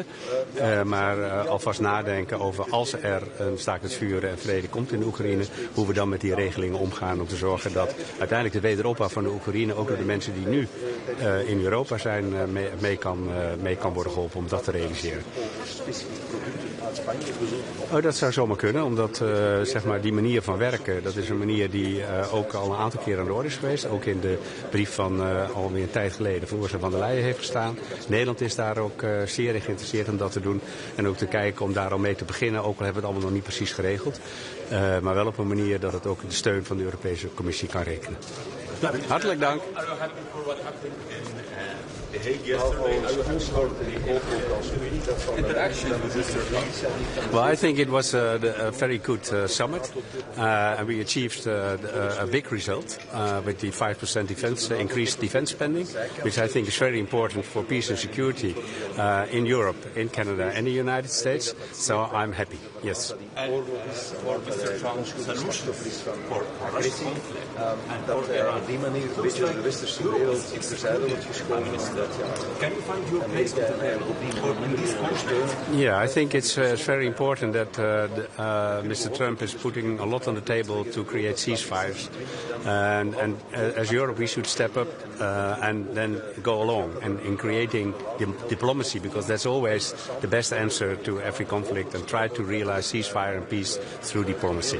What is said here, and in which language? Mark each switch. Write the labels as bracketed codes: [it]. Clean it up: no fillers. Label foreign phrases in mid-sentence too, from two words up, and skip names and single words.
[nl] Maar alvast nadenken over als er een staakt het vuren en vrede komt in de Oekraïne, hoe we dan met die regelingen omgaan om te zorgen dat uiteindelijk de wederopbouw van de Oekraïne ook door de mensen die nu in Europa zijn mee kan worden geholpen om dat te realiseren. Dat zou zomaar kunnen, omdat die manier van werken, dat is een manier die ook al een aantal keer aan de orde is geweest. Ook in de brief van alweer een tijd geleden van Ursula von der Leyen heeft gestaan. Nederland is daar ook zeer in geïnteresseerd om dat te doen. En ook te kijken om daar al mee te beginnen, ook al hebben we het allemaal nog niet precies geregeld. Maar wel op een manier dat het ook de steun van de Europese Commissie kan rekenen. Hartelijk dank. [en] Well, I think it was a very good summit, and we achieved a big result with the 5% increased defense spending, which I think is very important for peace and security in Europe, in Canada, and the United States. So I'm happy. Yes. And for Mr. Trump's solution for Russia's conflict, and [nl] dat op die manier een beetje de westerse wereld in verzeilen wordt geschoven is dat [en] can you find your place in this conflict? Yeah, I think it's very important that Mr. Trump is putting a lot on the table to create ceasefires, and as Europe we should step up and then go along in creating diplomacy, because that's always the best answer to every conflict, and try to realize ceasefire and peace through diplomacy.